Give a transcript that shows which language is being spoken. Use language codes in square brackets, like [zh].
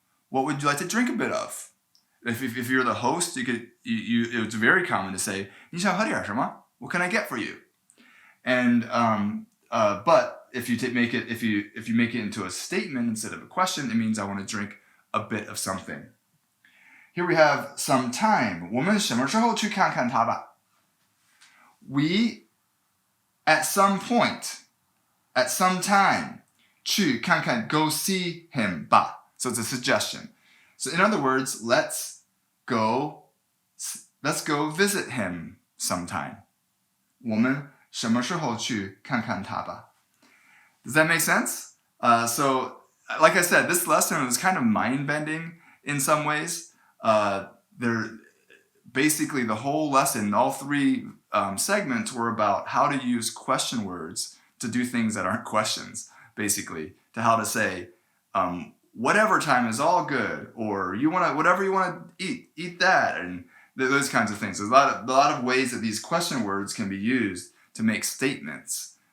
[en] What would you like to drink a bit of? If you're the host, it's very common to say, [zh] 你想喝点什麼? [en] What can I get for you? And but if you make it into a statement instead of a question, it means I want to drink a bit of something. Here we have some time. [zh] 我们什么时候去看看他吧? [en] We, at some point, at some time, [zh] 去看看, [en] go see him 吧. So it's a suggestion. So in other words, let's go visit him sometime. [zh] 我们什么时候去看看他吧? [en] Does that make sense? So, like I said, this lesson was kind of mind-bending in some ways. Basically, the whole lesson, all three segments were about how to use question words to do things that aren't questions, basically, to how to say, whatever time is all good, or whatever you want to eat that, and those kinds of things. There's a lot of ways that these question words can be used to make statements.